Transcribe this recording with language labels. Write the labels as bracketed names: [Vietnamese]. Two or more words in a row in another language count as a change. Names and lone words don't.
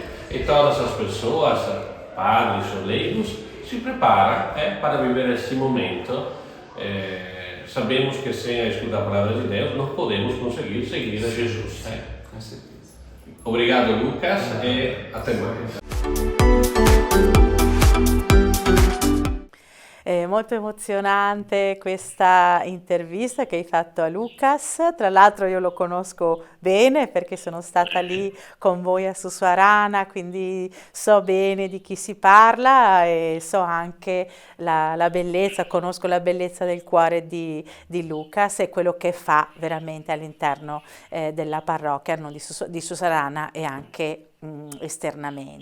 [Portuguese] E todas as pessoas, padres ou leigos, se preparam para viver esse momento. Sabemos que sem a escuta da palavra de Deus não podemos conseguir seguir a Jesus. Com certeza. Obrigado, Lucas, e até mais. [Italian] È molto emozionante questa intervista che hai fatto a Lucas. Tra l'altro io lo conosco bene perché sono stata lì con voi a Sussuarana, quindi so bene di chi si parla e so anche la bellezza, conosco la bellezza del cuore di Lucas e quello che fa veramente all'interno della parrocchia di Sussuarana e anche esternamente.